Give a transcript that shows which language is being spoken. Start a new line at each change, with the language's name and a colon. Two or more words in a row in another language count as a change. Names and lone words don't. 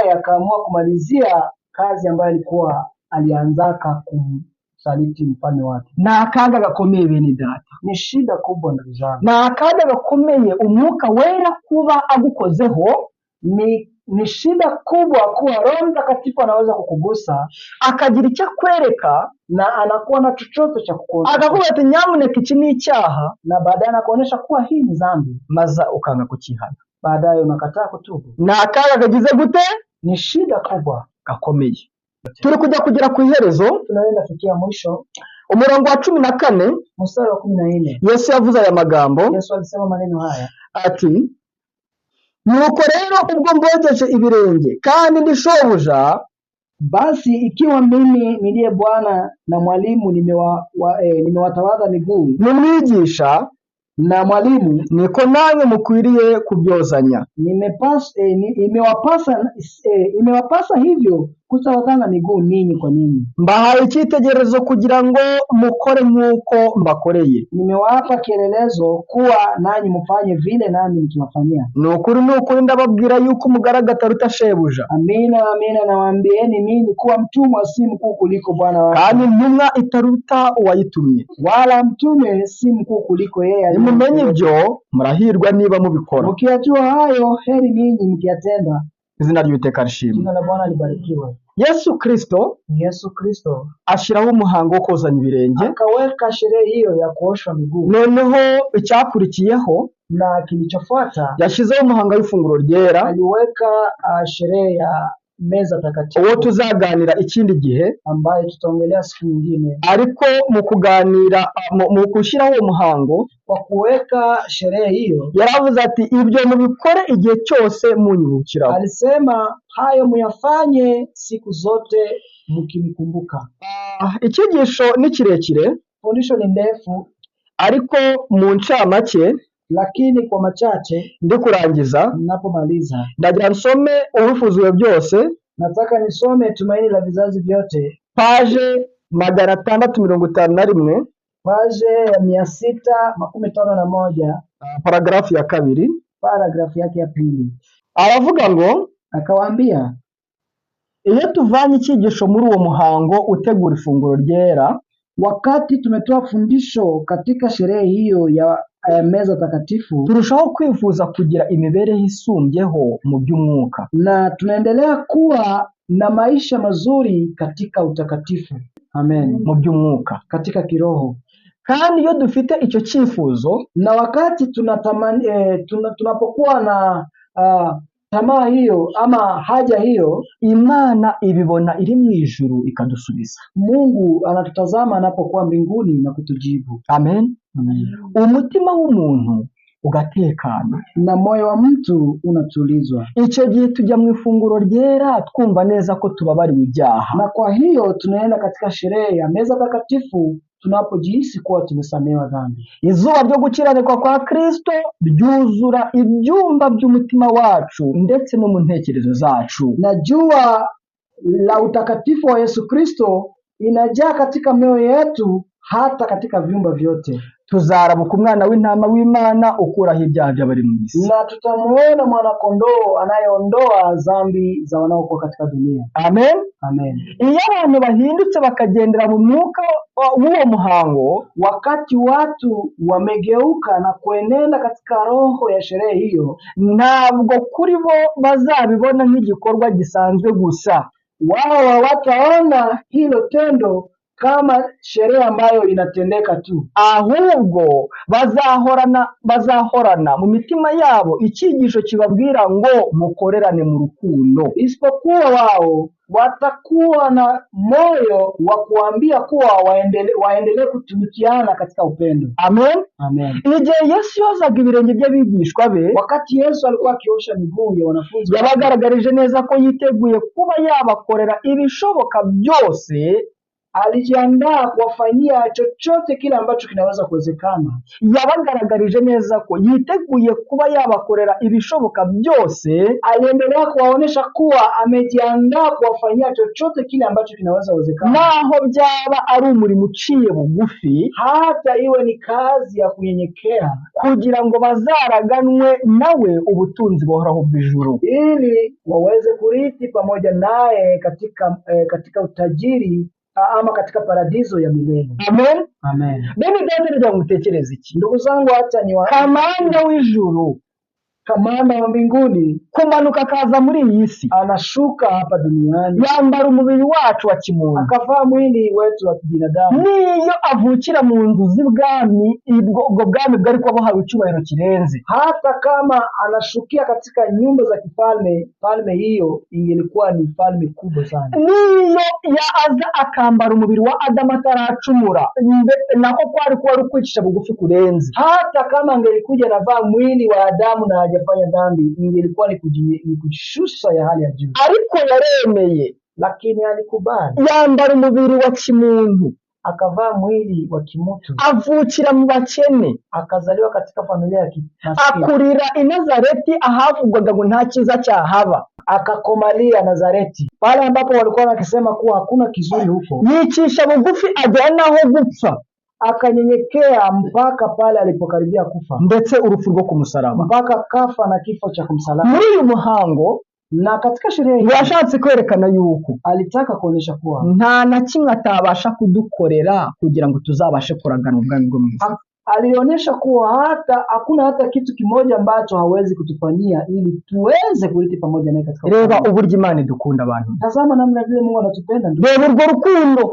Swahili: Baadaye akaamua kumalizia kazi ambayo alikuwa alianzaka kumsaliti mfalme wake.
Kinyarwanda: ni akaga gakomeye bene data,
Swahili: Ni shida kubwa ndugu zangu,
Kinyarwanda: ni akaga gakomeye umwuka wera kuba agukozeho,
Swahili: ni shida kubwa kuwa Roho Mtakatifu anaweza kukugusa
Kinyarwanda: akagira icyo akwereka,
Swahili: na anakuwa na chochote cha kukuonyesha,
Kinyarwanda: akakubaza ati nyamuneka iki ni icyaha,
Swahili: na baadaye anakuonyesha kuwa hii ni dhambi,
Kinyarwanda: maze ukanga kukihana.
Swahili: baadaye unakataa kutubu.
Kinyarwanda: Ni akaga kagize gute?
Swahili: Ni shida kubwa
Kinyarwanda: Gakomeye. Turi kugera ku iherezo,
Swahili: tunaenda fikia mwisho.
Kinyarwanda: umurongo wa 14,
Swahili: Mstari wa 14,
Kinyarwanda: Yesu yavuze aya magambo
Swahili: Yesu alisema maneno haya,
Kinyarwanda: ati, nuko rero ubwo mbogeje ibirenge kandi ndi shobuja,
Swahili: basi ikiwa mimi niliye Bwana na mwalimu nimewatawadha miguu
Kinyarwanda: n'umwigisha,
Swahili: na mwalimu,
Kinyarwanda: niko namwe mukwiriye kubyozanya.
Swahili: imewapasa hivyo kutawadhana miguu ninyi kwa ninyi.
Kinyarwanda: Mbahaye icyitegererezo kugira ngo mukore nk'uko mbakoreye.
Swahili: Nimewapa kielelezo kuwa nanyi mfanye vile nami nikiwafanyia.
Kinyarwanda: Ni ukuri ndababwira yuko umugaragu ataruta shebuja,
Swahili: Amina, amina nawaambieni mimi kuwa mtumwa si mkuu kuliko bwana wake,
Kinyarwanda: kandi intumwa itaruta uwayitumye.
Swahili: wala mtume si mkuu kuliko yeye.
Kinyarwanda: Nimumenye ibyo murahirwa niba mubikora.
Swahili: Mkiyajua hayo, heri ninyi mkiyatenda.
Kinyarwanda: Izina ry'Uwiteka rishimwe.
Swahili: Jina la Bwana libarikiwe.
Kinyarwanda: Yesu Kristo
Swahili: Yesu Kristo
Kinyarwanda: ashyiraho umuhango wo kozanya ibirenge,
Swahili: akaweka sherehe hiyo ya kuoshwa miguu,
Kinyarwanda: noneho icyakurikiyeho
Swahili: na kilichofuata
Kinyarwanda: yashyizeho umuhango w'ifunguro ryera,
Swahili: aliweka sherehe ya meza takatifu,
Kinyarwanda: uwo tuzaganira ikindi gihe,
Swahili: ambayo tutaongelea siku nyingine.
Kinyarwanda: ariko mu kuganira mu gushyiraho uwo muhango
Swahili: Kwa kuweka sherehe hiyo,
Kinyarwanda: yaravuze ati ibyo mubikore igihe cyose munyibukiraho.
Swahili: alisema hayo muyafanye siku zote mkinikumbuka.
Kinyarwanda: Icyigisho ni kirekire,
Swahili: Fundisho ni ndefu,
Kinyarwanda: ariko mu ncamake
Swahili: lakini kwa machache
Kinyarwanda: ndi kurangiza,
Swahili: ninapomaliza
Kinyarwanda: ndagira nsome ubifuzwe byose,
Swahili: nataka nisome Tumaini la Vizazi Vyote,
Kinyarwanda: paje 651,
Swahili: paje ya 651,
Kinyarwanda: paragrafu ya 2,
Swahili: paragrafu yake ya 2.
Kinyarwanda: aravuga ngo,
Swahili: Akawaambia,
Kinyarwanda: iyo tuvanye icyigisho muri uwo muhango utegura ifunguro ryera,
Swahili: wakati tumetoa fundisho katika sherehe hiyo ya meza takatifu,
Kinyarwanda: turushaho kwifuza kugira imibereho isumbyeho mu by'umwuka,
Swahili: na tunaendelea kuwa na maisha mazuri katika utakatifu. Amen.
Kinyarwanda: mu by'umwuka,
Swahili: Katika kiroho.
Kinyarwanda: kandi iyo dufite icyo cyifuzo,
Swahili: Na wakati tunapokuwa na tamaa hiyo ama haja hiyo,
Kinyarwanda: Imana ibibona iri mu ijuru ikadusubiza.
Swahili: Mungu anatutazama anapokuwa mbinguni na kutujibu. Amen. Amen.
Kinyarwanda: Umutima w'umuntu ugatekana,
Swahili: Na moyo wa mtu unatulizwa,
Kinyarwanda: icyo gihe tujya mu ifunguro ryera twumva neza ko tubabariwe ibyaha,
Swahili: na kwa hiyo tunaenda katika sherehe ya meza takatifu tunapojihisi kuwa tumesamehewa dhambi.
Kinyarwanda: izuba ryo gukiranirwa kwa Kristo ryuzura ibyumba by'umutima wacu ndetse no mu ntekerezo zacu,
Swahili: Na jua la utakatifu wa Yesu Kristo inajaa katika mioyo yetu hata katika vyumba vyote,
Kinyarwanda: tuzarabuka umwana w'intama w'Imana ukuraho ibyaha by'abari mu isi.
Swahili: na tutamuona mwanakondoo anayeondoa dhambi za wanaokuwa katika dunia. Amen. Amen.
Kinyarwanda: Iyo abantu bahindutse bakagendera mu mwuka w'uwo muhango,
Swahili: Wakati watu wamegeuka na kuenenda katika roho ya sherehe hiyo,
Kinyarwanda: ntabwo kuri bo bazabibona nk'igikorwa gisanzwe gusa,
Swahili: wao hawataona hilo tendo kama sherehe ambayo inatendeka tu,
Kinyarwanda: ahubwo bazahorana mu mitima yabo icyigisho kibabwira ngo mukorerane mu rukundo,
Swahili: isipokuwa wao watakuwa na moyo wa kuambia kuwa waendelee kutumikiana katika upendo. Amen. Amen.
Kinyarwanda: Igihe Yesu yozaga ibirenge by'abigishwa be,
Swahili: Wakati Yesu alikuwa akiosha miguu ya wanafunzi,
Kinyarwanda: yabagaragarije neza ko yiteguye kuba yabakorera ibishoboka byose
Swahili: alijiandaa kuwafanyia chochote kile ambacho kinaweza kuwezekana.
Kinyarwanda: yabagaragarije neza ko yiteguye kuba yabakorera ibishoboka byose,
Swahili: Aliendelea kuwaonesha kuwa amejiandaa kuwafanyia chochote kile ambacho kinaweza kuwezekana,
Kinyarwanda: naho byaba ari umurimo uciye bugufi,
Swahili: hata iwe ni kazi ya kunyenyekea,
Kinyarwanda: kugira ngo bazaraganwe nawe ubutunzi buhoraho bw'ijuru.
Swahili: ili waweze kurithi pamoja naye katika utajiri ama katika paradiso ya milele. Amen. Amen.
Kinyarwanda: Bene data, reka ngutekereze iki.
Swahili: Ndugu zangu, hata ni
Kinyarwanda: Kamanda w'ijuru
Swahili: kamanda wa mbinguni
Kinyarwanda: kumanuka akaza muri iyi si,
Swahili: anashuka hapa duniani,
Kinyarwanda: yambara umubiri wacu wa kimuntu,
Swahili: akavaa mwili wetu wa kibinadamu.
Kinyarwanda: niyo avukira mu nzu z'ibwami, ubwo bwami bwari kuba buhawe icyubahiro kirenze.
Swahili: Hata kama anashukia katika nyumba za kifalme, falme hiyo ingelikuwa ni falme kubwa sana.
Kinyarwanda: Niyo yaza akambara umubiri wa Adamu ataracumura, nako kwari kuba ari ukwicisha bugufi kurenze.
Swahili: Hata kama angelikuja na vaa mwili wa Adamu na hajafanya dhambi, ingelikuwa ni kujishusha ya hali ya juu,
Kinyarwanda: Ariko yaremeye,
Swahili: lakini alikubali,
Kinyarwanda: yambara umubiri wa kimuntu,
Swahili: akavaa mwili wa kimutu,
Kinyarwanda: avukira mu bakene,
Swahili: akazaliwa katika familia ya kimaskini,
Kinyarwanda: akurira i Nazareti ahavugwaga ngo nta cyiza cyahaba,
Swahili: akakomalia Nazareti, pale ambapo walikuwa wakisema kuwa hakuna kizuri huko.
Kinyarwanda: yicisha bugufi ajya naho gupfa,
Swahili: Akanyenyekea mpaka pale alipokaribia kufa,
Kinyarwanda: ndetse urupfu rwo ku musaraba.
Swahili: mpaka kafa na kifo cha kumsalaba.
Kinyarwanda: Muri uyu muhango
Swahili: Na katika sherehe hii
Kinyarwanda: yashatse kwerekana yuko
Swahili: alitaka kuonyesha kuwa
Kinyarwanda: nta na kimwe atabasha kudukorera kugira ngo tuzabashe kuragana ubwami bwo mu ijuru.
Swahili: alionyesha kuwa hakuna hata kitu kimoja ambacho hawezi kutufanyia ili tuweze kurithi pamoja naye katika
Kinyarwanda: Reba uburyo Imana idukunda abantu.
Swahili: Tazama namna vile Mungu anatupenda.
Kinyarwanda: Reba urwo rukundo.